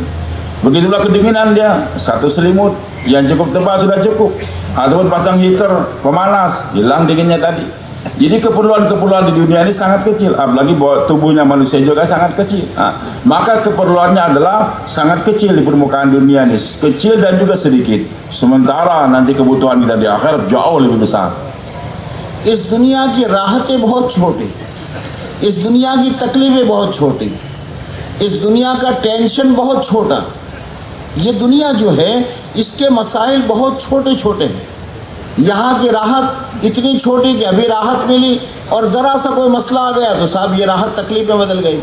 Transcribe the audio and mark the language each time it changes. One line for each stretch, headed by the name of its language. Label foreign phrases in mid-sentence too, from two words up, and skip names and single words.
Indonesian: Begitulah kedinginan dia, satu selimut yang cukup tebal sudah cukup, ataupun pasang heater pemanas, hilang dinginnya tadi. Jadi keperluan-keperluan di dunia ini sangat kecil, apalagi tubuhnya manusia juga sangat kecil. Maka keperluannya adalah sangat kecil di permukaan dunia ini, kecil dan juga sedikit. Sementara nanti kebutuhan kita di akhirat jauh lebih besar.
Urdu: اس دنیا کی راحتیں بہت چھوٹی, اس دنیا کی تکلیفیں بہت چھوٹی, اس دنیا کا ٹینشن بہت چھوٹا. یہ دنیا جو ہے اس کے مسائل بہت چھوٹے چھوٹے ہیں. یہاں کی راحت اتنی چھوٹی کہ ابھی راحت ملی اور ذرا سا کوئی مسئلہ آ گیا تو صاحب یہ راحت تکلیف میں بدل گئی.